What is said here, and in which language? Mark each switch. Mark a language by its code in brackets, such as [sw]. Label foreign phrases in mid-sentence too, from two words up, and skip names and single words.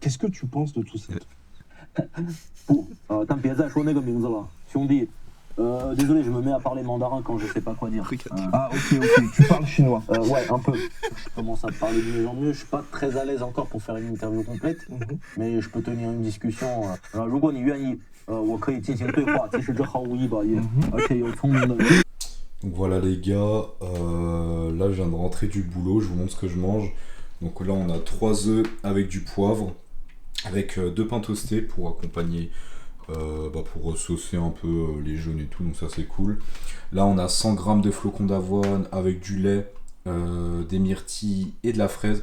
[fr] Qu'est-ce que tu penses de tout ça? [zh] 不，但别再说那个名字了，兄弟。 [fr] désolé, je me mets à parler mandarin quand je sais pas quoi dire. Ah, ok, tu parles chinois. Ouais, un peu. Je commence à parler de mieux en mieux. Je suis pas très à l'aise encore pour faire une interview complète, mais je peux tenir une discussion. [zh] 如果你愿意，我可以进行对话，即使这毫无意义也，而且有聪明的人。 [fr] Donc voilà les gars, là je viens de rentrer du boulot, je vous montre ce que je mange. Donc là on a 3 œufs avec du poivre, avec 2 pains toastés pour accompagner, pour saucer un peu les jaunes et tout, donc ça c'est cool. Là on a 100 g de flocons d'avoine avec du lait, des myrtilles et de la fraise.